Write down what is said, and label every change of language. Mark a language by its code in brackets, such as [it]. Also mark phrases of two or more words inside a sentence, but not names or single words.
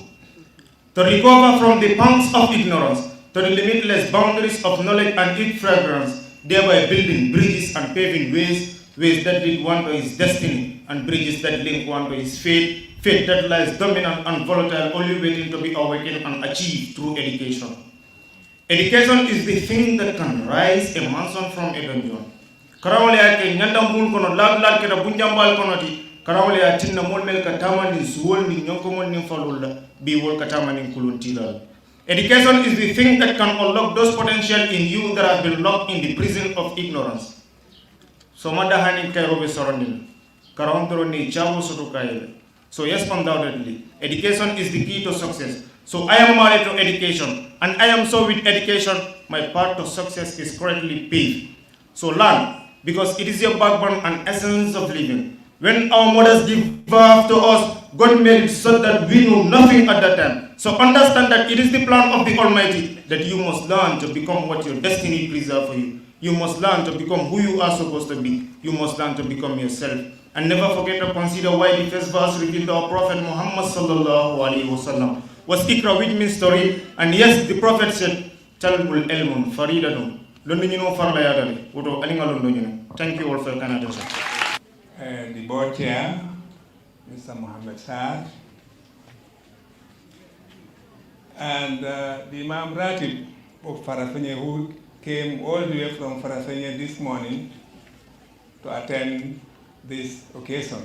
[en] To recover from the pangs of ignorance to the limitless boundaries of knowledge and its fragrance, thereby building bridges and paving ways that lead one to his destiny, and bridges that link one to his fate that lies dominant and volatile, only waiting to be awakened and achieved through education. Education is the thing that can rise a mansion from a dungeon. [ff] Karawale ake nyandambul kono lad keda bunjambal kono ti karawale atinna molmel katama ni suwol ni nyonkomon ni falula bi wol katama ni kuluntilal. [en] Education is the thing that can unlock those potential in you that have been locked in the prison of ignorance. [ff] So madahani kairobe sorondil karawantoro ni chawo soto kaile. [en] So yes, undoubtedly, education is the key to success. So I am married to education, and I am so with education, my path to success is correctly paved. So learn, because it is your backbone and essence of living. When our mothers give birth to us, God made it so that we know nothing at that time. So understand that it is the plan of the Almighty that you must learn to become what your destiny preserves for you. You must learn to become who you are supposed to be. You must learn to become yourself. And never forget to consider why the first verse revealed to our Prophet Muhammad [ar] صلى الله عليه وسلم [en] was Ikra, which means story. And yes, the Prophet said, [ar] طلب العلم فريضة. [en] Thank you all for your kind attention. The board chair, Mr. Mohammed Saad, and the Imam Ratib of Farafenye, who came all the way from Farafenye this morning to attend this occasion.